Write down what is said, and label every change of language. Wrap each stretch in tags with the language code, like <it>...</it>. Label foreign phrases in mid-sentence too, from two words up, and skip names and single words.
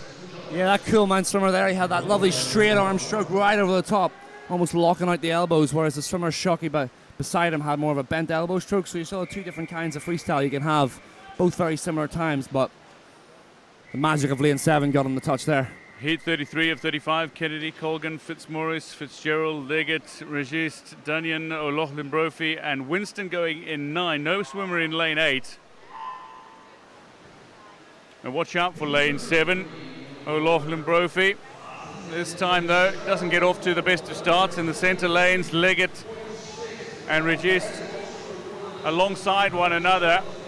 <en>Yeah, that cool man swimmer there, he had that lovely straight arm stroke right over the top, almost locking out the elbows, whereas the swimmer Shoki beside him had more of a bent elbow stroke. So you saw two different kinds of freestyle you can have, both very similar times, but the magic of lane 7 got him the touch there. Heat 33 of 35, Kennedy, Colgan, Fitzmaurice, Fitzgerald, Leggett, Regist, Dunyan, O'Loughlin Brophy and Winston going in 9. No swimmer in lane 8. And watch out for lane 7, O'Loughlin Brophy. This time though, doesn't get off to the best of starts in the centre lanes. Leggett and Regist alongside one another.</en>